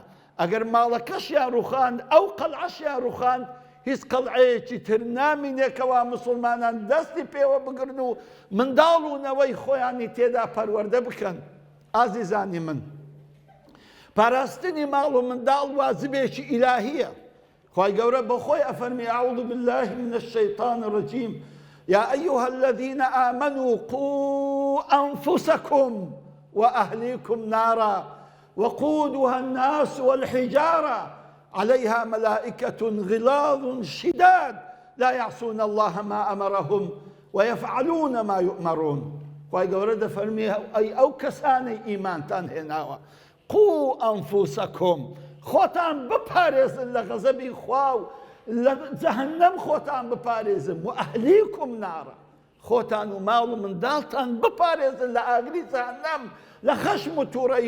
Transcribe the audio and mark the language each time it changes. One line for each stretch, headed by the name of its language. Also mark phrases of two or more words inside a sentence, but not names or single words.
Central Kurdish: ئەگەر ماڵەکەشیان ڕوخاند، ئەو قەلعەشیان ڕوخاند، هیچ قەلعەیەکی تر نامینێکەوە مسلمانان دەستی پێوە بگرن و منداڵ و نەوەی خۆیانی تێدا پەروەردە بکەن. ئازیزانی من، پاراستنی ماڵ و منداڵ واجبێکی ئیلاهیە. خوای گەورە بە خۆی ئەفەرمی:
Arabic: ئەعوذ بالله من الشیطان الرجیم يا أيها الذين آمنوا قوا أنفسكم وأهليكم نارا وقودها الناس والحجارة عليها ملائكة غلاظ شداد لا يعصون الله ما أمرهم ويفعلون ما يؤمرون.
Central Kurdish: خی گەورە دەفەرمی ئەی ئەو کەسانەی ئیمانتان هێناوە
Arabic: قو ئەنفوسەکم
Central Kurdish: خۆتان بپارێزن لە غەزەبی خوا و لە جەهەنەم خۆتان بپارێزن و
Arabic: ئەهلیکم نارە
Central Kurdish: خۆتان و ماڵ و منداڵتان بپارێزن لە ئاگری جەهەنەم لە خەشم و تووڕەی